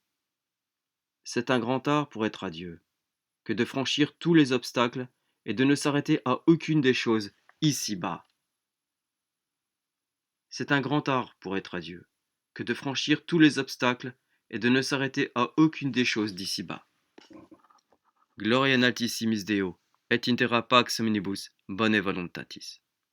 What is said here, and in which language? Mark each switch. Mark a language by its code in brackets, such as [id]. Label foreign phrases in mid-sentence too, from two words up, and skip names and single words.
[fr] C'est un grand art pour être à Dieu, que de franchir tous les obstacles et de ne s'arrêter à aucune des choses ici-bas. C'est un grand art pour être à Dieu, que de franchir tous les obstacles et de ne s'arrêter à aucune des choses d'ici-bas. [la] Gloria in altissimis Deo, et intera pax omnibus bone voluntatis.